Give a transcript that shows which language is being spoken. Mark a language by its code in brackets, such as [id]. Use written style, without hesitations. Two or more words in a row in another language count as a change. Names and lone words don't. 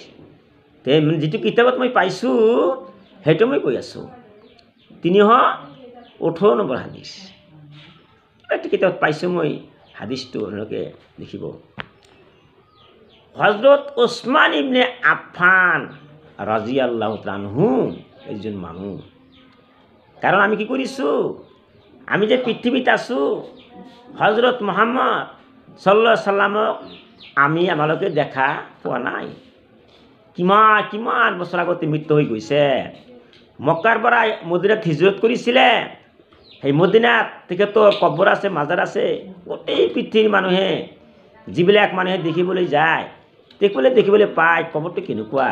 [as] যিটো কিতাপত মই পাইছোঁ, সেইটো মই কৈ আছোঁ 318 নম্বৰ হাদিছ। এইটো কিতাপত পাইছোঁ মই হাদিছটো, আপোনালোকে দেখিব। হজৰত ওছমান ইবনে আফফান [ar] رضي الله تعالى عنه [as] এজন মানুহ। কাৰণ আমি কি কৰিছোঁ? আমি যে পৃথিৱীত আছোঁ, হজৰত মুহাম্মদ [ar] صلى الله عليه وسلم [as] আমালোকে দেখা পোৱা নাই। কিমান বছৰ আগতে মৃত্যু হৈ গৈছে। মক্কাৰ পৰা মদিনাত হিজৰত কৰিছিলে। সেই মদিনাত তেখেতৰ কবৰ আছে, মাজাৰ আছে। গোটেই পৃথিৱীৰ মানুহে, যিবিলাক মানুহে দেখিবলৈ যায়, দেখিবলৈ পায় কবৰটো কেনেকুৱা।